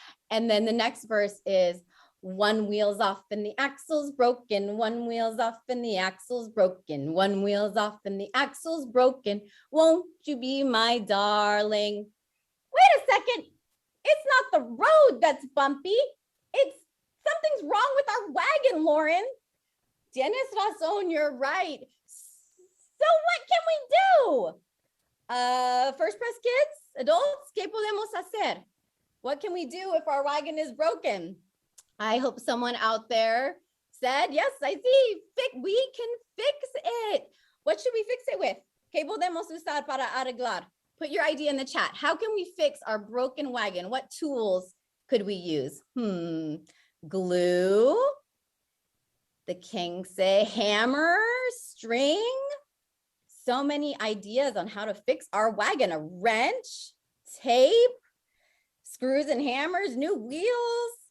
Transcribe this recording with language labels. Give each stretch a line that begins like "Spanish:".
English: And then the next verse is, one wheel's off and the axle's broken, one wheel's off and the axle's broken, one wheel's off and the axle's broken. Won't you be my darling? Wait a second. It's not the road that's bumpy. It's something's wrong with our wagon, Lauren.
Spanish: Tienes razón,
English: you're right. So what can we do?
Spanish: FirstPres kids, adults, ¿qué podemos hacer?
English: What can we do if our wagon is broken? I hope someone out there said, yes, I see, we can fix it. What should we fix it with?
Spanish: ¿Qué podemos usar para arreglar?
English: Put your idea in the chat. How can we fix our broken wagon? What tools could we use? Glue, the king say hammer, string. So many ideas on how to fix our wagon. A wrench, tape, screws and hammers, new wheels.